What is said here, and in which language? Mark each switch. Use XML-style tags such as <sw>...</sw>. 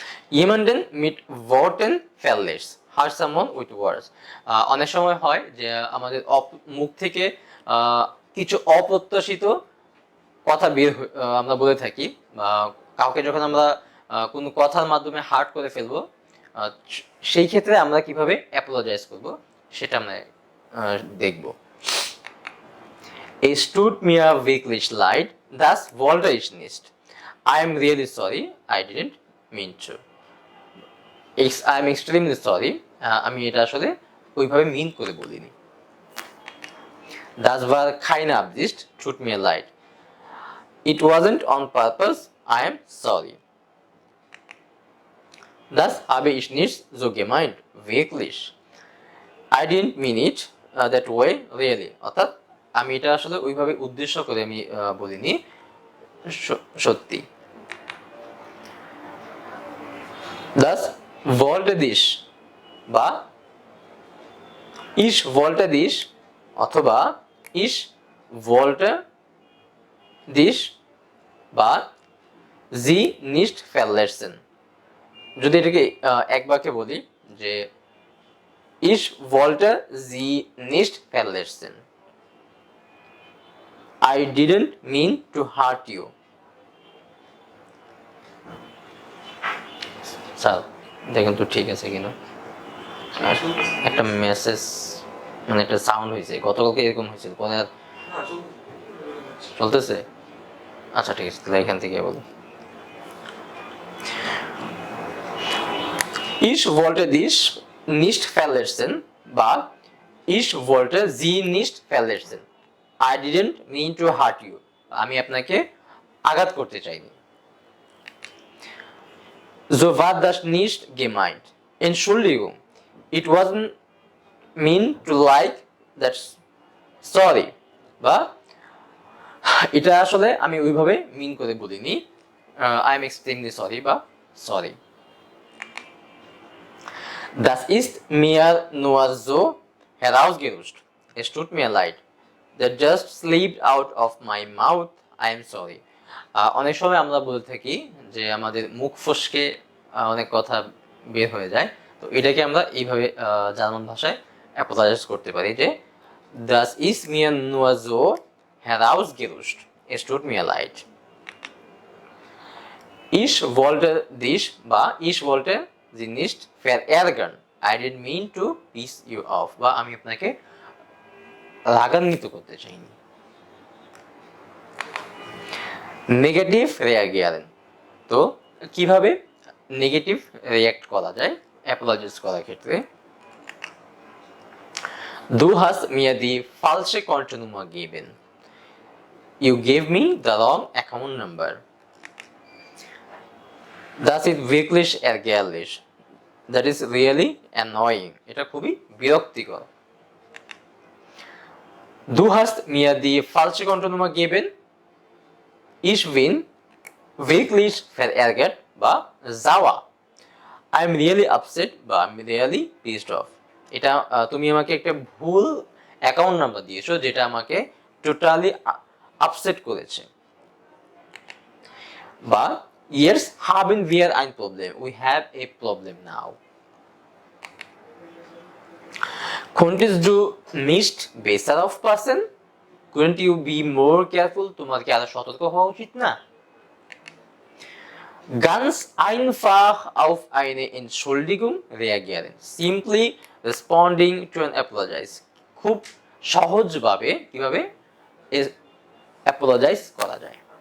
<de>jemanden mit Worten verlässt</de> <en>hurt someone with words</en> <bn>অনেক সময় হয় যে আমাদের মুখ থেকে কিছু অপ্রত্যাশিত কথা আমরা বলে থাকি বা কাউকে যখন আমরা কোনো কথার মাধ্যমে হার্ট করে ফেলবো সেই ক্ষেত্রে আমরা কিভাবে অ্যাপোলোজাইজ করব সেটা আমরা দেখব</bn> <de>Es tut mir wirklich leid, das wollte ich nicht.</de> <en>I am really sorry, I didn't mean to. I am extremely sorry,</en> <bn>আমি এটা আসলে ওইভাবে মিন করে বলিনি.</bn> <de>Das war keine Absicht, tut mir leid.</de> <en>It wasn't on purpose, I am sorry.</en> <de>Das habe ich nicht so gemeint, wirklich.</de> <en>I didn't mean it that way, really.</en> <bn>অর্থাৎ আমি এটা আসলে ওইভাবে উদ্দেশ্য করে আমি বলিনি সত্যি.</bn> <de>Das wollte dich বা ich wollte dich অথবা ich wollte dich বা sie nicht verletzen.</de> <bn>যদি এটাকে এক বাক্যে বলি যে</bn> <de>ich wollte sie nicht verletzen.</de> <en>I didn't mean to hurt you.</en> <bn>Sir দেখেন তো ঠিক আছে কিনা একটা মেসেজ মানে একটা সাউন্ড হয়েছে গতকালকে এরকম হয়েছিল পরে আর চলতেছে আচ্ছা ঠিক আছে তাহলে এখান থেকে বলি</bn> <de>Ich wollte dich nicht verletzen</de> <bn>বা</bn> <de>Ich wollte sie nicht verletzen.</de> <en>I didn't mean to hurt you.</en> <bn>আমি আপনাকে আঘাত করতে চাইনি.</bn> <de>So war das nicht gemeint. Entschuldigung.</de> <en>It wasn't mean to like that.</en> <bn>Sorry. বা এটা আসলে আমি ওইভাবে মিন করে বলিনি.</bn> <en>I am extremely sorry বা sorry.</en> <de>Das ist mir nur so herausgerutscht. Es tut mir leid.</de> <en>That just slipped out of my mouth. I am sorry.</en> <bn>অনেক সময় আমরা বলে থাকি যে আমাদের মুখ ফসকে অনেক কথা বের হয়ে যায় তো এটাকে আমরা এইভাবে জার্মান ভাষায় অ্যাপোলোজাইজ করতে পারি যে</bn> <de>Das ist mir nur so herausgerutscht. Es tut mir leid. Ich wollte dich বা ich wollte sie nicht verärgern.</de> <en>I didn't mean to piss you off বা</en> <bn>আমি আপনাকে রাগান্বিত করতে চাইনি. নেগেটিভ রিয়াগিয়ারেন তো কিভাবে নেগেটিভ রিয়াক্ট করা যায় অ্যাপোলজাইজ করার ক্ষেত্রে</bn> <de>Du hast mir die falsche Kontonummer gegeben.</de> <en>You gave me the wrong account number.</en> <de>Das ist wirklich ärgerlich.</de> <en>That is really annoying.</en> <bn>এটা খুবই বিরক্তিকর.</bn> <de>Du hast mir die falsche Kontonummer gegeben. Ich bin wirklich verärgert বা sauer.</de> <en>I'm really upset বা I'm really pissed off.</en> <bn>এটা তুমি আমাকে একটা ভুল অ্যাকাউন্ট নাম্বার দিয়েছো যেটা আমাকে টোটালি আপসেট করেছে বা</bn> <de>Jetzt haben wir ein Problem.</de> <en>We have a problem now.</en> <de>Könntest du nicht besser aufpassen?</de> <en>Couldn't you be more careful?</en> <bn>তোমার কি আরো সতর্ক হওয়া উচিত না?</bn> <de>Ganz einfach auf eine Entschuldigung reagieren.</de> <en>Simply responding to an apologize.</en> <bn>খুব সহজভাবে কিভাবে apologize করা যায়.</bn>